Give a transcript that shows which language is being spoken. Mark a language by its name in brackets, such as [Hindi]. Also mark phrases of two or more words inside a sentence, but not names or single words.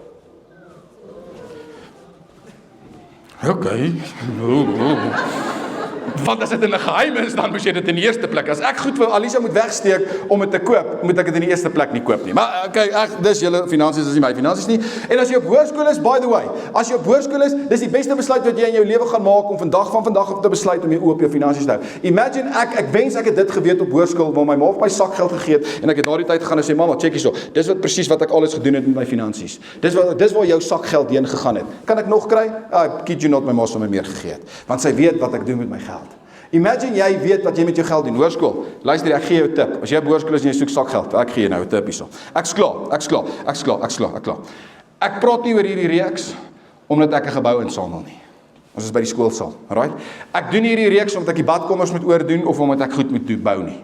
[Afrikaans] Okay. Want as dit in 'n geheim is, dan moet jy dit in die eerste plek. As ek goed vir Alisa moet wegsteek om dit te koop, moet ek dit in die eerste plek nie koop nie. Maar okay, dis julle finansies, dis nie my finansies nie. En as jy op hoërskool is, [English] by the way, [Afrikaans] as jy op hoërskool is, dis die beste besluit wat jy in jou lewe gaan maak om van vandag af te besluit om jou oë op jou finansies te hou. Imagine ek wens ek het dit geweet op hoërskool, waar my ma my sakgeld gegee het en ek het daardie tyd gegaan en sê, mamma, check hierso. Dis wat presies wat ek alles gedoen het met my finansies. Dis waar jou sakgeld heen gegaan het. Kan ek nog kry? [English] Kid you not, [Afrikaans] my ma het my meer gegee het. Want sy weet wat ek doen met my geld. Imagine jy weet wat jy met jou geld doen. Hoërskool, luister, ek gee jou 'n tip. As jy op hoërskool is en jy soek sakgeld, ek gee jou nou 'n tip hierso. Ek's klaar. Ek praat nie oor hierdie reeks omdat ek 'n gebou insamel nie. Ons is by die skoolsaal, alright? Ek doen hierdie reeks omdat ek die badkommers moet oordoen of omdat ek goed moet bou nie.